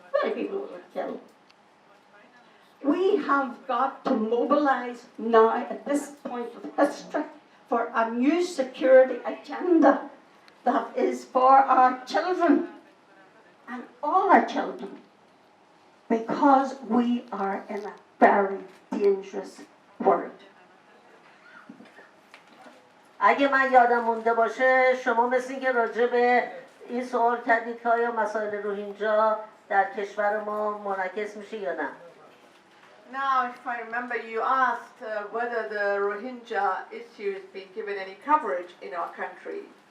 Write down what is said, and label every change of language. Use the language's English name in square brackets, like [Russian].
[English] How many people will it kill? We have got to mobilise now at this point of history for a new security agenda that is for our children and all our children, because we are in a very dangerous world. [Persian] اگه من یادم مونده باشه شما مثل اینکه راجع به این سوال کردید که آیا مسائل روهینجا در کشور ما منعکس میشه یا نه؟ [English] Now, if I remember, you asked whether the Rohingya issue is being given any coverage in our country.